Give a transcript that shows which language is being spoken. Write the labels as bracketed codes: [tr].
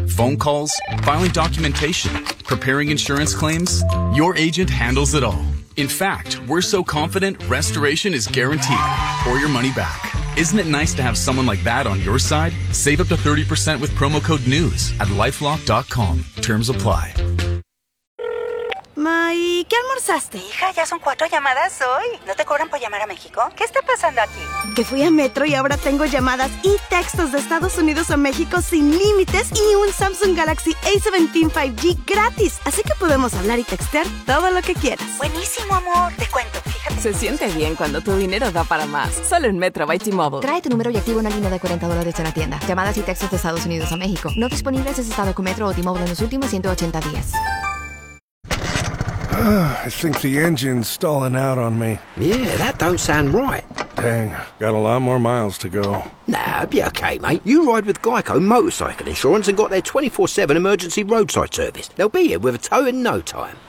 [en] Phone calls, filing documentation, preparing insurance claims, your agent handles it all. In fact, we're so confident restoration is guaranteed or your money back. Isn't it nice to have someone like that on your side? Save up to 30% with promo code NEWS at LifeLock.com. Terms apply. [es] Ma, ¿y qué almorzaste? Hija, ya son 4 llamadas hoy. ¿No te cobran por llamar a México? ¿Qué está pasando aquí? Que fui a Metro y ahora tengo llamadas y textos de Estados Unidos a México sin límites y un Samsung Galaxy A17 5G gratis. Así que podemos hablar y textear todo lo que quieras. Buenísimo, amor. Te cuento, fíjate. Se siente bien cuando tu dinero da para más. Solo en Metro by T-Mobile. Trae tu número y activa una línea de $40 en la tienda. Llamadas y textos de Estados Unidos a México. No disponibles en estado con Metro o T-Mobile en los últimos 180 días. [en] I think the engine's stalling out on me. Yeah, that don't sound right. Dang, got a lot more miles to go. Nah, it'll be okay, mate. You ride with GEICO Motorcycle Insurance and got their 24/7 emergency roadside service. They'll be here with a tow in no time.